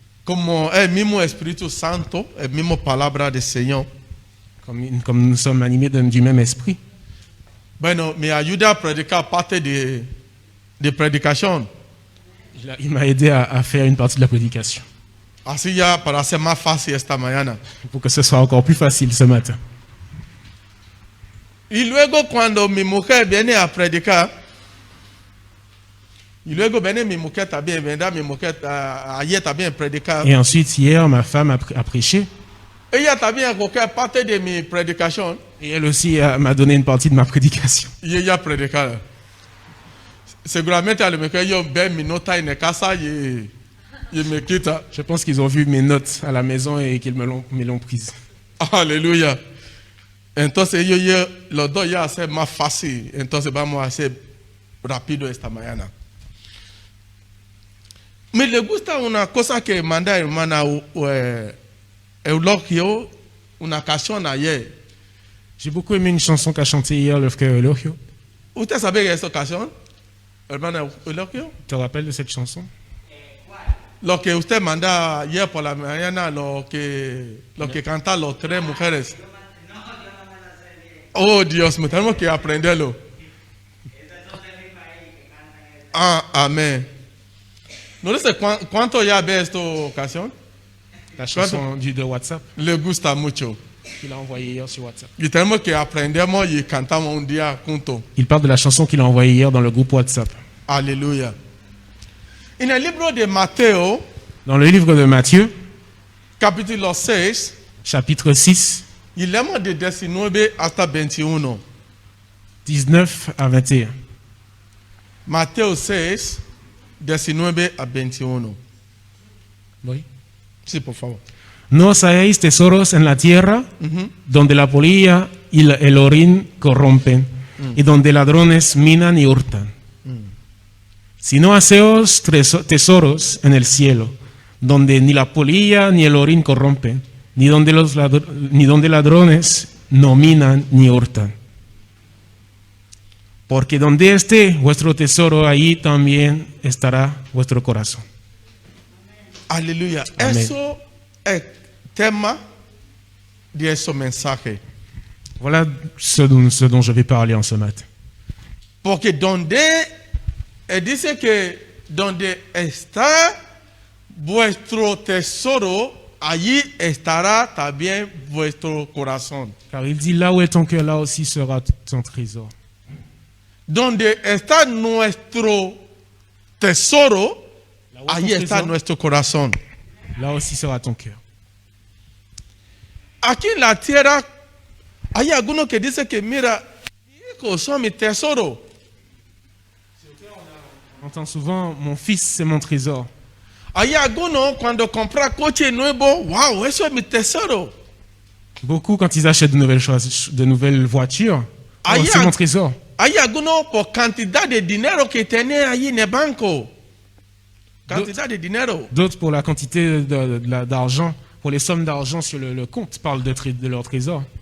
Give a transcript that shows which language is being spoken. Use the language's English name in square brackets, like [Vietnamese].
[Spanish] como el mismo Espíritu Santo, el mismo palabra del Señor, [French] comme nous sommes animés du même esprit, [Spanish] bueno, me ayuda a predicar parte de predicación. [French] il m'a aidé à faire une partie de la prédication, [Spanish] Así ya para hacer más fácil esta mañana. [French] pour que ce soit encore plus facile ce matin. [Spanish] Y luego cuando mi mujer viene a predicar, y luego viene mi mujer también, ¿verdad? Mi mujer ayer también predicar. [French] Et ensuite, hier, ma femme a prêché, [Spanish] Ella también cogió parte de mi predicación [French] et elle aussi m'a donné une partie de ma prédication. [Spanish] y ella predicar. Seguramente a lo mejor ellos ven mi nota en la casa y me quita. [French] Je pense qu'ils ont vu mes notes à la maison et qu'ils me l'ont prise. [Spanish] Aleluya. Entonces los dos ya hacen más fácil. Entonces vamos a hacer rápido esta mañana. Me le gusta una cosa que manda hermana Eulogio, una canción ayer. [French] J'ai beaucoup aimé une chanson qu'a chantée hier le frère Elohio. [Spanish] ¿Usted sabe que esa canción, hermana Eulogio? [French] Tu te rappelles de cette chanson? [Spanish] Lo que usted manda ayer por la mañana, lo que cantan los tres mujeres. Oh Dios, me tenemos que aprenderlo. Amén. No sé cuánto ya ve esta canción. [French] La chanson de WhatsApp [Spanish] Le gusta mucho. [French] qu'il a envoyée hier sur WhatsApp. [Spanish] Y tenemos que aprendemos y cantamos un día juntos. [French] Il parle de la chanson qu'il a envoyée hier dans le groupe WhatsApp. [Spanish] Aleluya. En el libro de Mateo, [French] Dans le livre de Matthieu, [Spanish] capítulo 6, [French] chapitre 6, [Spanish] y leemos de 19 hasta 21. [French] 19 à 21. [Spanish] Mateo 6, 19 a 21. [French] Oui. [Spanish] Sí, por favor. No os hagáis tesoros en la tierra, donde la polilla y el orín corrompen, y donde ladrones minan y hurtan. Sino haceos tesoros en el cielo, donde ni la polilla ni el orín corrompen, ni donde ladrones no minan ni hurtan. Porque donde esté vuestro tesoro, ahí también estará vuestro corazón. Aleluya. Amén. Eso es el tema de ese mensaje. [French] Voilà ce dont je vais parler en ce matin. [Spanish] Porque donde, él dice que donde está vuestro tesoro, allí estará también vuestro corazón. [French] Car il dit, là où est ton cœur, là aussi sera ton trésor. [Spanish] Donde está nuestro tesoro, [French] Là où est ton [Spanish] allí está [French] trésor, [Spanish] nuestro corazón. [French] là aussi sera ton cœur. [Spanish] Aquí en la tierra hay algunos que dicen que mira, mis hijos son mi tesoro. [French] On entend souvent, mon fils, c'est mon trésor. [Spanish] Hay algunos cuando compran coche nuevo, wow, eso es mi tesoro. [French] Beaucoup, quand ils achètent de nouvelles voitures, oh, Aïe, c'est aïe. mon trésor. [Spanish] Hay algunos por cantidad de dinero que tienen ahí en el banco. Cantidad de dinero. [French] D'autres, pour la quantité d'argent, pour les sommes d'argent sur le compte, parlent de leur trésor.